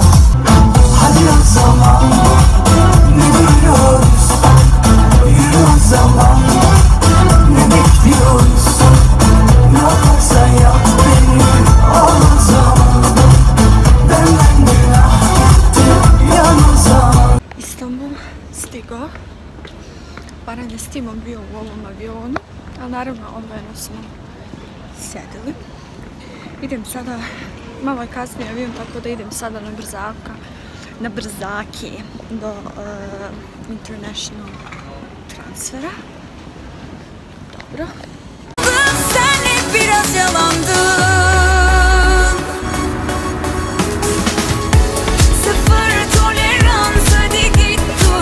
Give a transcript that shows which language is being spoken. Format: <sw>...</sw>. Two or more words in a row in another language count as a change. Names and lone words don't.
<tr>Hadi o zaman ne duruyoruz, yürü o zaman ne bekliyoruz. Ne yaparsan yap beni al zaman, benden günah gitti yan zaman.</tr> <hr>Istanbul stigao. Baran je s timom bio u ovom avionu, ali naravno odvojeno smo sjedili. Idem sada, malo je kasnije avion, tako da idem sada na brzaki do international transfera. Dobro.</hr> <tr>Biraz yalandım. Sıfır tolerans, hadi git</tr>